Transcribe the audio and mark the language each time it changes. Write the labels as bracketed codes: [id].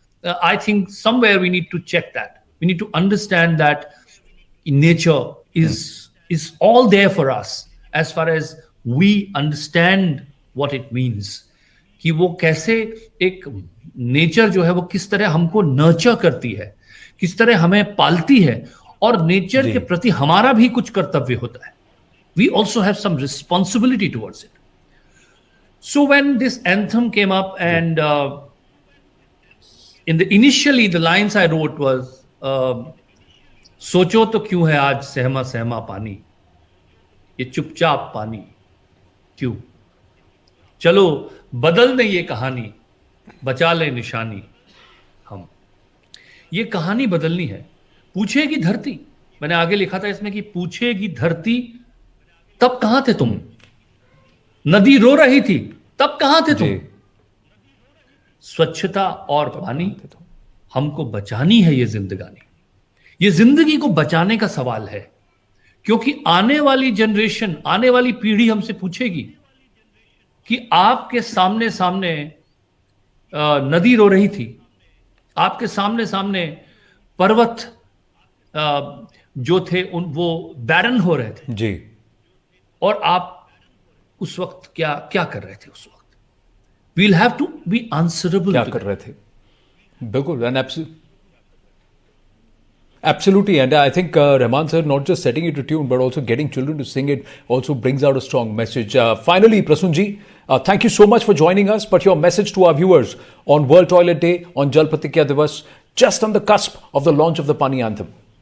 [en] I think somewhere we need to check that. We need to understand that nature is all there for us as far as we understand what it means. [hi] कि वो कैसे एक nature जो है वो किस तरह हमको नर्चर करती है, किस तरह हमें पालती है, और नेचर के प्रति हमारा भी कुछ कर्तव्य होता है. [en] We also have some responsibility towards it. So when this anthem came up, and initially the lines I wrote was, [hi] सोचो तो क्यों है आज सहमा सहमा पानी, ये चुपचाप पानी क्यों। चलो बदल दें ये कहानी, बचा ले निशानी हम। ये कहानी बदलनी है। पूछेगी धरती, मैंने आगे लिखा था इसमें कि पूछेगी धरती तब कहां थे तुम, नदी रो रही थी तब कहां थे तुम, स्वच्छता और पानी हमको बचानी है ये जिंदगानी। ये जिंदगी को बचाने का सवाल है, क्योंकि आने वाली जनरेशन, आने वाली पीढ़ी हमसे पूछेगी कि आपके सामने सामने नदी रो रही थी, आपके सामने सामने पर्वत जो थे वो बैरन हो रहे थे जी, और आप उस वक्त क्या क्या कर रहे थे। उस वक्त [en] We'll have to be answerable. [hi] क्या कर रहे थे, बिल्कुल। [en] And absolutely, and I think Rahman sir not just setting it to tune but also getting children to sing it also brings out a strong message. Finally, Prasun ji, thank you so much for joining us, but your message to our viewers on World Toilet Day, on Jal Pratikya Divas, just on the cusp of the launch of the Pani Anthem.